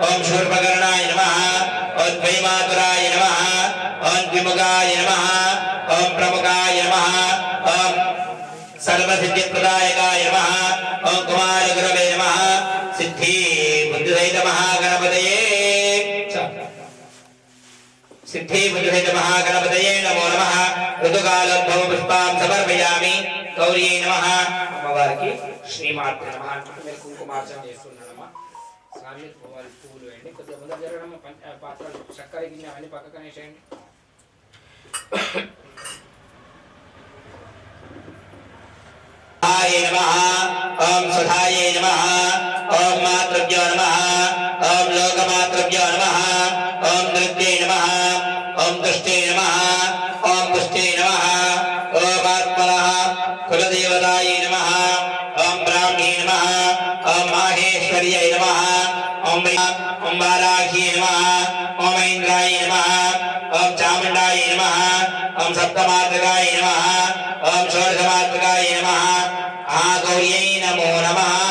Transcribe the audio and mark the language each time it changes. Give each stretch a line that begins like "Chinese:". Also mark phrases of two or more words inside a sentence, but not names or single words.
Sanskrit: शूर्पकर्णाय नमः ओम द्वैमातुराय नमः ओम द्विमुखाय नमः ओम प्रमुखाय नमः ओम सर्वसिद्धिप्रदायकाय नमः ओम कुमारगुरवे नमः सिद्धि बुद्धिसहित महागणपतये सिद्धि बुद्धिसहित महागणपतये नमो नमः ऋतुकालोद्भव पुष्पां समर्पयामि गौर्यै नमः अम्मवारिकी श्रीमात्रे नमः
Telugu: मैं కుంకుమార్చన చేస్తున్నానమ్మా స్వామి పూలు వేయండి కొద్దిగా ముందు జరగడం పాత్రలు చక్కెర గిన్నె అన్ని పక్కనే వేసేయండి
Sanskrit: आय नमः ओम सुधाय नमः ओम मातृभ्यो नमः ओम लोकमातृभ्यो नमः ओम नृत्ये नमः ओम दुष्टे नमः ओम पुष्टे नमः ओम आत्मनः कुलदेवताय नमः ओम ब्राह्मणे नमः ओम माहेश्वर्यै नमः ओम वाराही नमः ओम इंद्राय नमः ओम चामुण्डाय नमः ओम सप्तमातृकाय नमः ओम षोडशमातृकाय नमः गौर्यै नमो नमः